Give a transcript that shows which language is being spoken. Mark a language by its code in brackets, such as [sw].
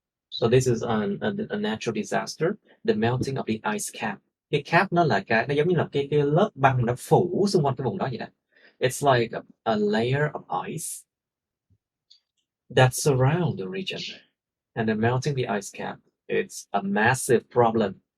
[en] So this is a natural disaster, the melting of the ice cap. [vi] Cái cap nó giống như là cái lớp băng nó phủ xung quanh cái vùng đó vậy đó. [en] It's like a layer of ice that surround the region. And the melting the ice cap, it's a massive problem.